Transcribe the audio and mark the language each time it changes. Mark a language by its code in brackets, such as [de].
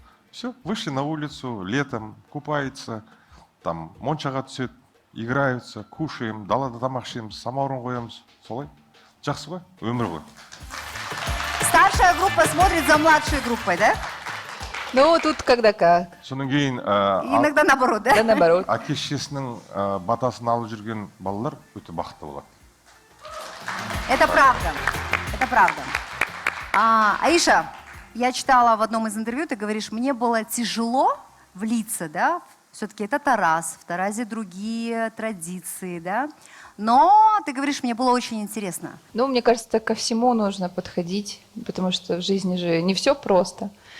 [ru] Все, вышли на улицу летом, купаются, там [kk] моншаға түседі, [ru] играются, кушаем, [kk] далада тамақ ішеміз, самаурын қоямыз. Солай. Жақсы ғой, өмір ғой. [ru] Старшая группа смотрит за младшей группой, да? Тут когда как. [kk] Содан кейін [ru] Иногда наоборот, Да да? наоборот. [kk] әке шешесінің батасын алып жүрген балалар өте бақытты болады. [ru] Это правда. Это правда. Аиша, я читала в одном из интервью, ты говоришь, мне было тяжело влиться, да, Все-таки это Тарас, в Таразе другие традиции, да? Но, ты говоришь, мне было очень интересно. Ну, мне кажется, ко всему нужно подходить, потому что в жизни же не все просто.